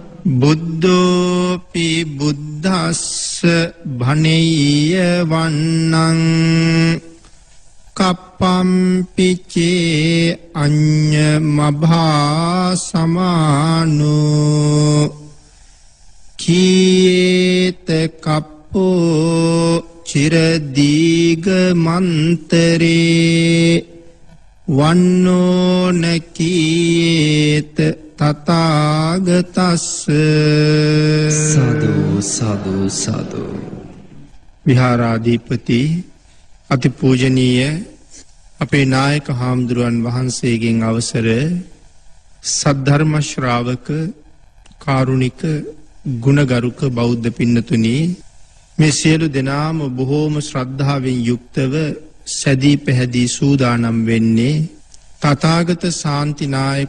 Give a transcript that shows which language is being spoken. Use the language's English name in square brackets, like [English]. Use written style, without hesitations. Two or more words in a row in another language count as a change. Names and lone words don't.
[Pali] බුද්ධෝපි බුද්දස්ස භනෙය්‍ය වන්නං කප්පම්පිචේ අඤ්ඤමභා සමානෝ කීත කප්පෝ චිරදීග මන්තරේ වන්නෝ නකීත තථාගතස්ස. [Sinhala] සාදු සාදු සාදු. විහාරාධිපති අතිපූජනීය අපේ නායක හාමුදුරුවන් වහන්සේගෙන් අවසර සද්ධර්ම ශ්‍රාවක කාරුණික ගුණගරුක බෞද්ධ පින්නතුනි, මේ සියලු දෙනාම බොහෝම ශ්‍රද්ධාවෙන් යුක්තව සැදී පැහැදී සූදානම් වෙන්නේ තථාගත ශාන්තිනායක